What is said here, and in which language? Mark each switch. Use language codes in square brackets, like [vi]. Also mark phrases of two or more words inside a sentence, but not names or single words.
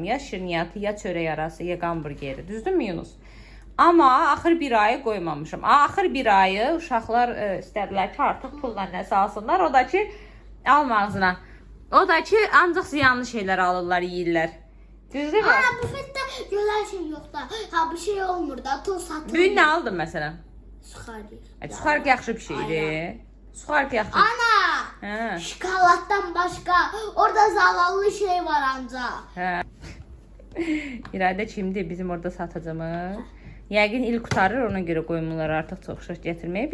[az] Ya şirniyyatı, ya çörək arası, ya hamburgeri. Düzdürmü Yunus? Amma axır bir ayı qoymamışam. Axır bir ayı uşaqlar istədilər ki, artıq pulla nəsə alsınlar. O da ki, alma ağzına. O da ki, ancaq ziyanlı şeylər alırlar, yeyirlər. Düzdür mü? [tr] Ana bufette güzel şey yok da. [az] Ha bir şey olmur da. Toz satılır. Bugün nə aldın məsələn? Suxarı. Suxark yaxşı bir şeydir. Suxark yaxşı. Ana! Hə. [tr] Şokoladdan başka orada zavallı şey var ancaq. [az] Hə. İradə kimdir bizim orada satacağımız? Yəqin il qutarır, ona görə qoymurlar artıq çox şey gətirməyə.